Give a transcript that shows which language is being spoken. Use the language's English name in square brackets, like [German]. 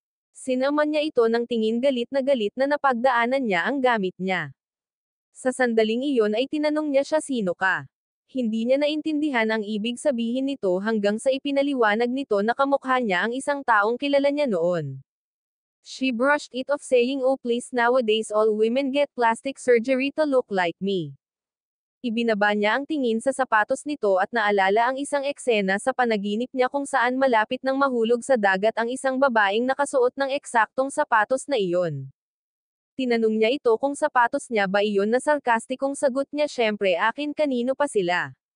[Filipino] Sinaman niya ito ng tingin galit na napagdaanan niya ang gamit niya. Sa sandaling iyon ay tinanong niya siya, sino ka? Hindi niya naintindihan ang ibig sabihin nito hanggang sa ipinaliwanag nito na kamukha niya ang isang taong kilala niya noon. [English] She brushed it off saying, "Oh please, nowadays all women get plastic surgery to look like me." [Filipino] Ibinaba niya ang tingin sa sapatos nito at naalala ang isang eksena sa panaginip niya kung saan malapit nang mahulog sa dagat ang isang babaeng nakasuot ng eksaktong sapatos na iyon. Tinanong niya ito kung sapatos niya ba iyon na sarkastikong sagot niya, syempre akin, kanino pa sila.